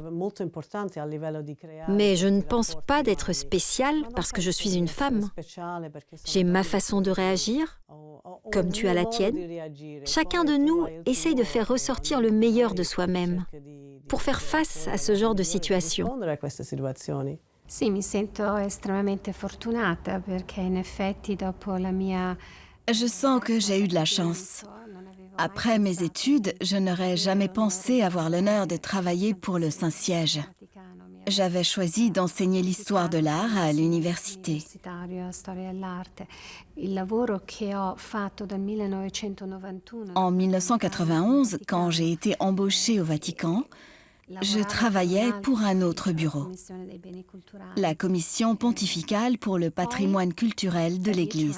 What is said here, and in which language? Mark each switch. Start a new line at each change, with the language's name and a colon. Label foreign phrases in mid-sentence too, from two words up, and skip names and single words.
French: Mais je ne pense pas d'être spéciale parce que je suis une femme. J'ai ma façon de réagir, comme tu as la tienne. Chacun de nous essaye de faire ressortir le meilleur de soi-même pour faire face à ce genre de situation.
Italian: Sì, mi sento estremamente fortunata perché in effetti dopo la mia...
French: Je sens que j'ai eu de la chance. Après mes études, je n'aurais jamais pensé avoir l'honneur de travailler pour le Saint-Siège. J'avais choisi d'enseigner l'histoire de l'art à l'université. En 1991, quand j'ai été embauchée au Vatican, je travaillais pour un autre bureau, la Commission pontificale pour le patrimoine culturel de l'Église.